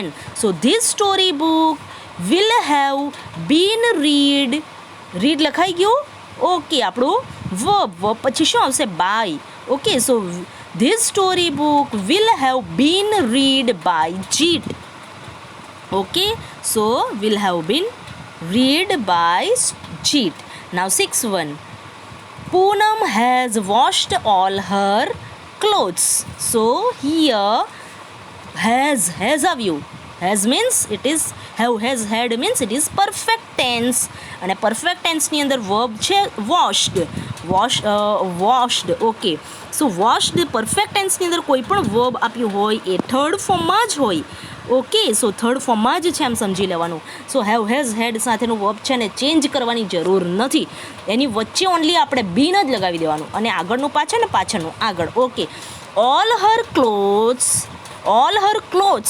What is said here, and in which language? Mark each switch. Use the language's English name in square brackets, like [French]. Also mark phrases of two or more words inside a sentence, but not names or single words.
[English] so this story book will have been read. [Gujarati] રીડ લખાઈ ગયું. ઓકે, આપણું વર્બ પછી શું આવશે? બાય. [English] ok, so this story book will have been read by Jeet. ok, so will have been read by Jeet. Now sixth one, Poonam has washed all her clothes. So here has of you. Has means it is, have has had means it is perfect tense. [Gujarati] અને [English] perfect tense [Gujarati] ની અંદર verb છે washed. washed. [English] ok, so washed perfect tense [Gujarati] ની અંદર કોઈ પણ verb આપ્યું હોય એ [English] third formમાં [Gujarati] જ હોય. [English] ok, so third formમાં [Gujarati] જ છે એમ સમજી લેવાનું. [English] so have has had [Gujarati] સાથેનું વર્બ છે ને ચેન્જ કરવાની જરૂર નથી. એની વચ્ચે ઓનલી આપણે બીન જ લગાવી દેવાનું અને આગળનું પાછળ ને પાછળનું આગળ. [English] ok, all her clothes, all her clothes.